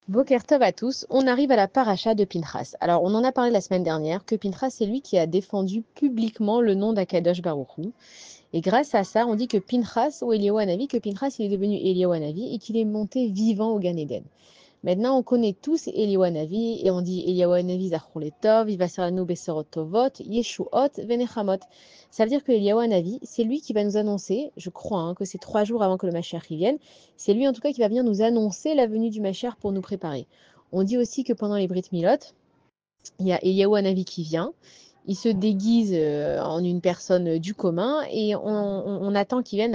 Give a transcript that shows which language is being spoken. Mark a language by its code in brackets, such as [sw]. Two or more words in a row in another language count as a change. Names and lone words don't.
[fr] Boker Tov à tous, on arrive à la paracha de Pinchas. Alors, on en a parlé la semaine dernière, que Pinchas, c'est lui qui a défendu publiquement le nom d' [he] הקדוש ברוך הוא. [fr] Et grâce à ça, on dit que Pinchas, ou Eliyahu Hanavi, que Pinchas, il est devenu Eliyahu Hanavi et qu'il est monté vivant au Gan Eden. Maintenant, on connaît tous [he] אליהו הנביא זכור לטוב יבשרנו בשורות טובות ישועות ונחמות. [fr] Ça veut dire que Eliyahu Hanavi, c'est lui qui va nous annoncer, je crois, que c'est 3 jours avant que le Mashiach y vienne, c'est lui en tout cas qui va venir nous annoncer la venue du Mashiach pour nous préparer. On dit aussi que pendant les [he] בריתות מילה, [fr] il y a Eliyahu Hanavi qui vient, il se déguise en une personne du commun et on attend qu'il vienne.